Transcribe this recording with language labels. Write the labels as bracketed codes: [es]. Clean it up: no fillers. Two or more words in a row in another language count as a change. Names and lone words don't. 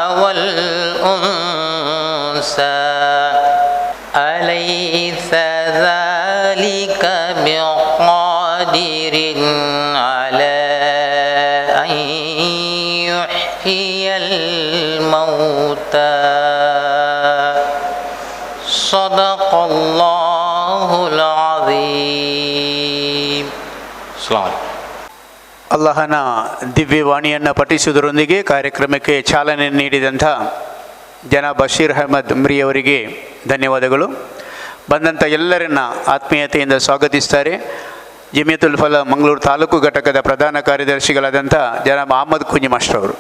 [ar] والأنثى أليس ذلك بقادر على أن يحيي الموتى صدق الله العظيم. [kn] ಅಲ್ಲಾಹನ ದಿವ್ಯವಾಣಿಯನ್ನು ಪಠಿಸುವುದರೊಂದಿಗೆ ಕಾರ್ಯಕ್ರಮಕ್ಕೆ ಚಾಲನೆ ನೀಡಿದಂಥ ಜನಾಬ್ ಬಶೀರ್ ಅಹಮದ್ ಮ್ರಿಯವರಿಗೆ ಧನ್ಯವಾದಗಳು. ಬಂದಂಥ ಎಲ್ಲರನ್ನ ಆತ್ಮೀಯತೆಯಿಂದ ಸ್ವಾಗತಿಸ್ತಾರೆ ಜಮಿಯತುಲ್ ಫಲಾಹ್ ಮಂಗಳೂರು ತಾಲೂಕು ಘಟಕದ ಪ್ರಧಾನ ಕಾರ್ಯದರ್ಶಿಗಳಾದಂಥ ಜನಾಬ್ ಅಹಮದ್ ಕುಂಜಿ ಮಾಸ್ಟರ್ ಅವರು.